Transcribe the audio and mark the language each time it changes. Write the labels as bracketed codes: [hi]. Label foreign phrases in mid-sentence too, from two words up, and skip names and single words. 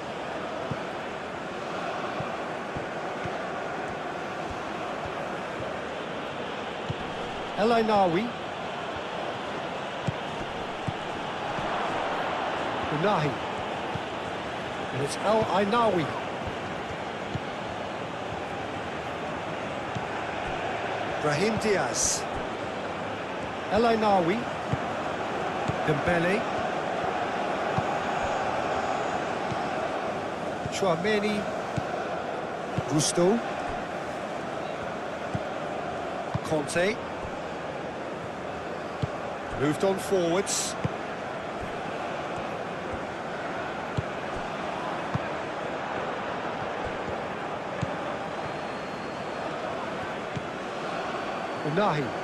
[en] El Ainaoui. Unahi. And it's El Ainaoui. Brahim Diaz. El Ainaoui. Dembele. Chouameni. Gusto. Conte. Moved on forwards. Unahi.